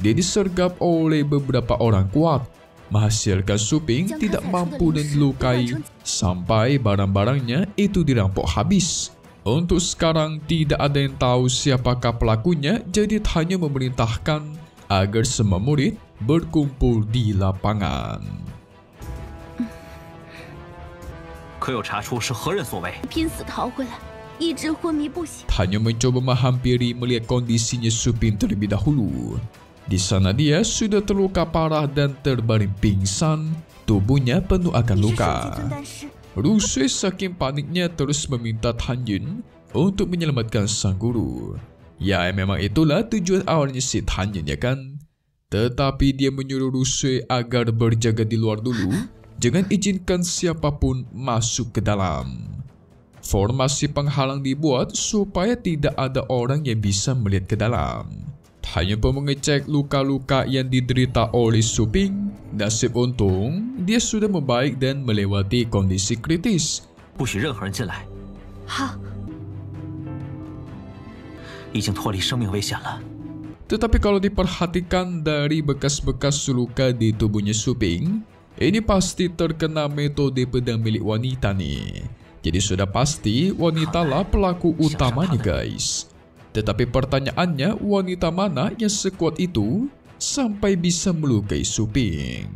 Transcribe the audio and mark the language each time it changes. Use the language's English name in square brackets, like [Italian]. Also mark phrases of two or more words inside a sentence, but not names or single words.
[Indonesian] dia disergap oleh beberapa orang kuat, menghasilkan Su Ping tidak mampu dan dilukai sampai barang-barangnya itu dirampok habis. Untuk sekarang tidak ada yang tahu siapakah pelakunya, jadi hanya memerintahkan agar semua murid berkumpul di lapangan. [Chinese] 可有查出是何人所为？拼死逃回来，一直昏迷不醒。 [Indonesian] Hanya mencoba menghampiri melihat kondisinya Su Ping terlebih dahulu. Di sana dia sudah terluka parah dan terbaring pingsan, tubuhnya penuh akan [Chinese] 你是 [Indonesian] luka. [Chinese] 首席尊丹师， [Indonesian] Ru Sui saking paniknya terus meminta Tan Yun untuk menyelamatkan sang guru. Ya, memang itulah tujuan awalnya si Tan Yun, ya kan? Tetapi dia menyuruh Ru Sui agar berjaga di luar dulu, jangan izinkan siapapun masuk ke dalam. Formasi penghalang dibuat supaya tidak ada orang yang bisa melihat ke dalam. Hanya pun mengecek luka-luka yang diderita oleh Su Ping. Nasib untung, dia sudah membaik dan melewati kondisi kritis. [Chinese] 不许任何人进来，好，已经脱离生命危险了。 [Indonesian] Tetapi kalau diperhatikan dari bekas-bekas luka di tubuhnya Su Ping, ini pasti terkena metode pedang milik wanita nih. Jadi sudah pasti wanitalah pelaku utamanya, guys. Tetapi pertanyaannya, wanita mana yang sekuat itu sampai bisa melukai Su Ping?